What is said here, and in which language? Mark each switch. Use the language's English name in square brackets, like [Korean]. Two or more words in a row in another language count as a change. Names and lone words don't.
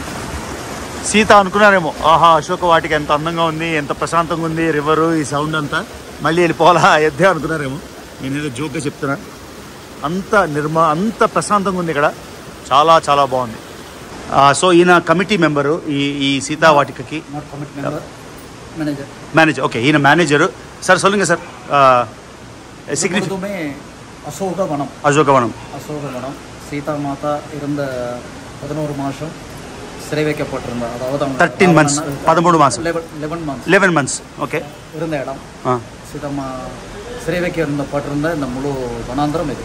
[Telugu] సీత అనుకున్నారేమో, ఆహా అశోక వాటికి ఎంత అందంగా ఉంది, ఎంత ప్రశాంతంగా ఉంది రివరు, ఈ సౌండ్ అంతా, మళ్ళీ వెళ్ళిపోవాలా అయోధ్య అనుకున్నారేమో. నేను ఏదో జోక్గా చెప్తున్నా. అంత ప్రశాంతంగా ఉంది ఇక్కడ. చాలా చాలా బాగుంది. సో ఈయన కమిటీ మెంబరు ఈ సీతా వాటికకి మేనేజర్. ఓకే, ఈయన మేనేజరు. సార్ [Tamil] சொல்லுங்க சார். அசோகவனம் சீதா மாதா இருந்த 11 மாதம் சிறை வைக்கப்பட்டிருந்தார். அதாவது 13 months 13 மாதம் 11 months ஓகே இருந்த இடம். சீதம்மா சிறை வைக்கப்பட்டிருந்த இந்த முழு வனாந்திரம் இது.